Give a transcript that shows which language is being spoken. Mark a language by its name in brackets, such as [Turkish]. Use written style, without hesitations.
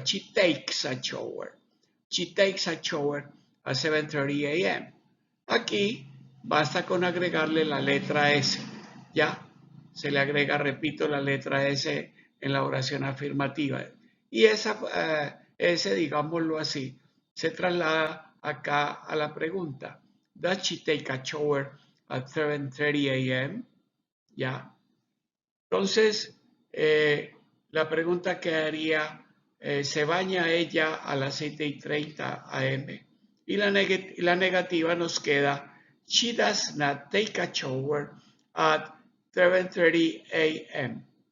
[English] She takes a shower. She takes a shower at 7:30 a.m. [Spanish] Aquí basta con agregarle la letra S. Ya se le agrega, repito, la letra S en la oración afirmativa. Y esa S, digámoslo así, se traslada acá a la pregunta. [English] Does she take a shower at 7:30 a.m.? [Spanish] Ya. Entonces, la pregunta quedaría, ¿se baña ella a las 7:30 a.m.? Y la negativa nos queda, [English] she does not take a shower at 7:30 a.m.